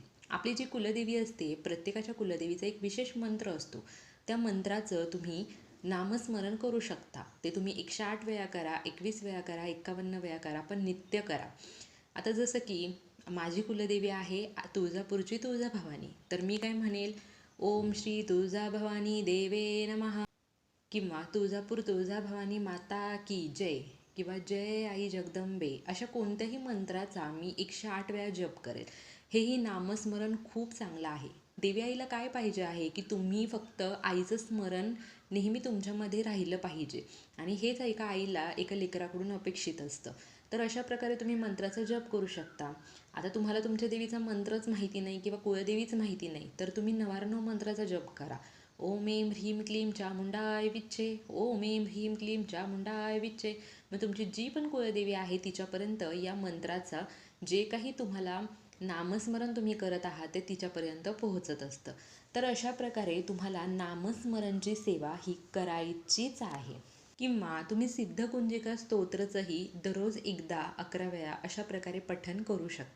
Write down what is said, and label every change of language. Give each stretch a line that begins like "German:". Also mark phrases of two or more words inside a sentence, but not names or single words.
Marathi: आपली जी कुलदेवी असते, प्रत्येकाच्या कुलदेवीचा एक विशेष मंत्र असतो. त्या मंत्राचं तुम्ही नामस्मरण करू शकता. ते तुम्ही 108 वेळा करा, 21 वेळा करा, 51 वेळा करा, पण नित्य करा. आता जसं की माझी कुलदेवी आहे तुळजापूरची तुळजाभवानी, तर मी काय म्हणेल,
Sanskrit: ओम श्री तुळजाभवानी देवे नमः,
Marathi: किंवा तुळजापूर तुळजाभवानी माता की जय, किंवा जय आई जगदंबे, अशा कोणत्याही मंत्राचा मी 108 वेळा जप करेल. हेही नामस्मरण खूप चांगलं आहे. देवी आईला काय पाहिजे आहे की तुम्ही फक्त आईचं स्मरण नेहमी तुमच्यामध्ये राहिलं पाहिजे, आणि हेच एका आईला एका लेकराकडून अपेक्षित असतं. तर अशा प्रकारे तुम्ही मंत्राचा जप करू शकता. आता तुम्हाला तुमच्या देवीचा मंत्रच माहिती नाही किंवा कुळदेवीच माहिती नाही, तर तुम्ही 999 मंत्राचा जप करा.
Sanskrit: ओम ऐं ह्रीं क्लीं चामुंडाय विच्चे, ओम ऐं ह्रीं क्लीं चामुंडाय विच्चे.
Marathi: मग तुमची जी पण कुळदेवी आहे तिच्यापर्यंत या मंत्राचा जे काही तुम्हाला नामस्मरण तुम्ही करत आहात ते तिच्यापर्यंत पोहोचत असतं. तर अशा प्रकारे तुम्हाला नामस्मरणची सेवा ही करायचीच आहे. किंवा तुम्ही सिद्धकुंजिका स्तोत्रचंही दररोज एकदा 11 वेळा अशा प्रकारे पठण करू शकता.